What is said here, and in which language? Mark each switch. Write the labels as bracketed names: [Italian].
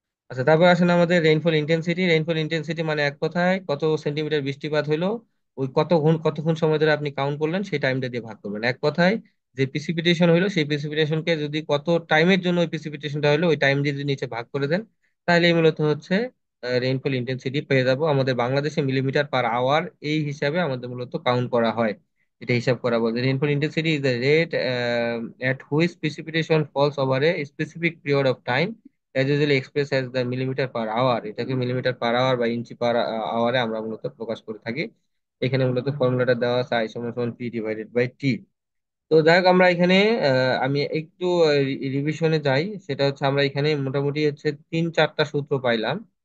[Bangla] আচ্ছা, তারপর আসেন আমাদের রেইনফল ইন্টেন্সিটি। রেইনফল ইন্টেন্সিটি মানে এক কথায় কত সেন্টিমিটার বৃষ্টিপাত হইলো, ওই কতক্ষণ সময় ধরে আপনি কাউন্ট করলেন সেই টাইমটা দিয়ে ভাগ করবেন। এক কথায় যে প্রিসিপিটেশন হইলো সেই প্রিসিপিটেশনকে যদি কত টাইমের জন্য ওই প্রিসিপিটেশনটা হলো ওই টাইম দিয়ে যদি নিচে ভাগ করে দেন, তাহলে মূলত হচ্ছে রেইনফল ইন্টেন্সিটি পেয়ে যাব। আমাদের বাংলাদেশে মিলিমিটার পার আওয়ার এই হিসাবে আমাদের মূলত কাউন্ট করা হয়। এটা হিসাব করা বলতে [English] Rainfall intensity is the rate at which precipitation falls over a specific period of time, as usually expressed as the millimeter per hour। [Bangla] এটাকে মিলিমিটার পার আওয়ার বা ইঞ্চি পার আওয়ারে আমরা মূলত প্রকাশ করে থাকি। এখানে মূলত ফর্মুলাটা দেওয়া আছে I সমান সমান পি ডিভাইডেড বাই টি। তো যাই হোক, আমরা এখানে আমি একটু রিভিশনে যাই। সেটা হচ্ছে আমরা এখানে মোটামুটি হচ্ছে 3-4টা সূত্র পাইলাম।